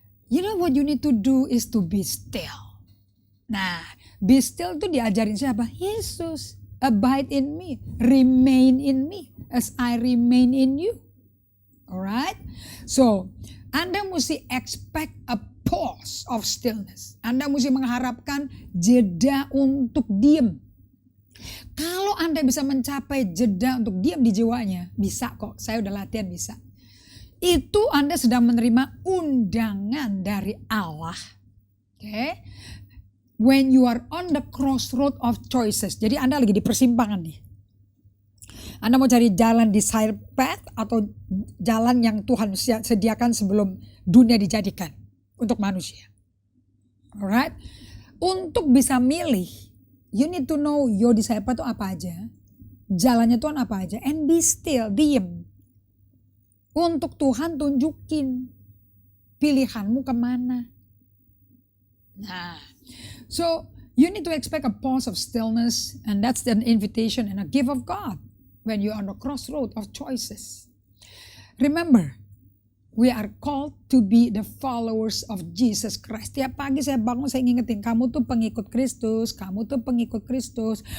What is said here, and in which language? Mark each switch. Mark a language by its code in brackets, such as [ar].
[en] You know what you need to do is to be still. Nah, be still [id] itu diajarin siapa? [en] Yesus. Abide in me, remain in me, as I remain in you. Alright? So, [id] Anda mesti [en] expect a pause of stillness. [id] Anda mesti mengharapkan jeda untuk diam. Kalau Anda bisa mencapai jeda untuk diam di jiwanya, bisa kok, saya udah latihan bisa. Itu Anda sedang menerima undangan dari Allah. [en] Okay? When you are on the crossroad of choices. [id] Jadi Anda lagi di persimpangan nih. Anda mau cari jalan di side path atau jalan yang Tuhan sediakan sebelum dunia dijadikan untuk manusia. Alright? Untuk bisa milih, [en] you need to know your disciple [id] itu apa aja. Jalannya Tuhan apa aja. [en] And be still, [id] diem. Untuk Tuhan tunjukin pilihanmu kemana. [en] Nah, so you need to expect a pause of stillness, and that's an invitation and a gift of God when you're on the crossroad of choices. Remember, we are called to be the followers of Jesus Christ. [id] Tiap pagi saya bangun saya ngingetin, kamu tuh pengikut Kristus, kamu tuh pengikut Kristus.